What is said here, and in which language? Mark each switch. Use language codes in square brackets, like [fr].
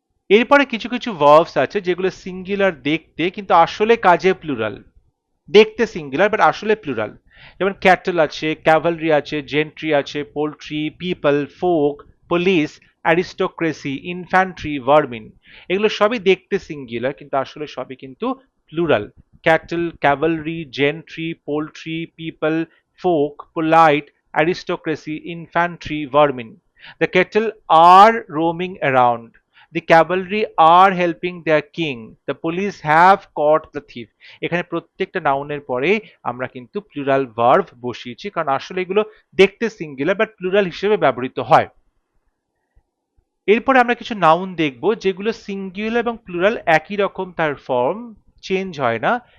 [bn] এরপরে কিছু কিছু ভার্বস আছে যেগুলো সিঙ্গুলার দেখতে কিন্তু আসলে কাজে প্লুরাল, দেখতে সিঙ্গুলার বাট আসলে প্লুরাল, যেমন ক্যাটল আছে, ক্যাভালরি আছে, জেন্ট্রি আছে, poultry, people, folk, police, aristocracy, infantry, ভার্মিন, এগুলো সবই দেখতে সিঙ্গুলার কিন্তু আসলে সবই কিন্তু plural. Cattle, Cavalry, gentry, poultry, people, folk, polite, aristocracy, infantry, ভার্মিন। [en] The cattle are roaming around. The cavalry are helping their king. The police have caught the thief. [bn] এখানে প্রত্যেকটা নাউনের পরে আমরা কিন্তু প্লুরাল ভার্ব বসিয়েছি, কারণ আসলে এগুলো দেখতে সিঙ্গুলার বাট প্লুরাল হিসেবে ব্যবহৃত হয়। এরপরে আমরা কিছু নাউন দেখব যেগুলো সিঙ্গুলার এবং প্লুরাল একই রকম, তার ফর্ম চেঞ্জ হয় না।